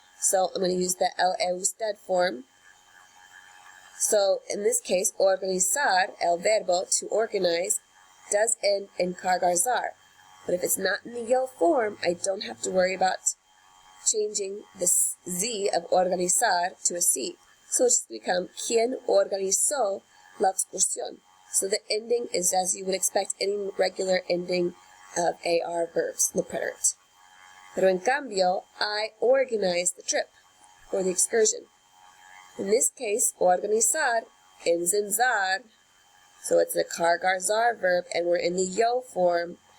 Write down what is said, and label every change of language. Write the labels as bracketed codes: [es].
[en] So I'm going to use the el usted form. So in this case, organizar, el verbo, to organize, does end in cargarzar. But if it's not in the yo form, I don't have to worry about changing this Z of organizar to a C. So it's become [es] quien organizó la excursión. [en] So the ending is as you would expect any regular ending of AR verbs, the preterite. [es] Pero en cambio, [en] I organized the trip or the excursion. In this case, organizar ends in zar. So it's a cargarzar verb and we're in the yo form.